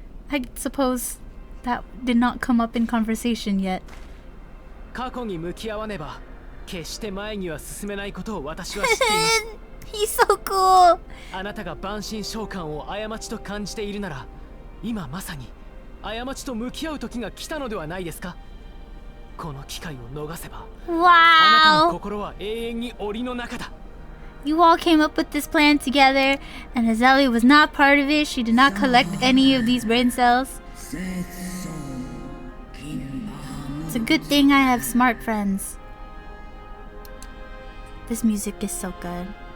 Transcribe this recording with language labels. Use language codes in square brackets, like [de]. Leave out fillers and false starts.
[en] I suppose that did not come up in conversation yet. [ja] 過去に向き合わねば決して前には進めないことを私は知っています。 [en] He's so cool. [ja] あなたが万神召喚を過ちと感じているなら、今まさに過ちと向き合う時が来たのではないですか。この機会を逃せば、あなたの心は永遠に檻の中だ。 [en] You all came up with this plan together, and Azali was not part of it. She did not collect any of these brain cells. It's a good thing I have smart friends. This music is so good.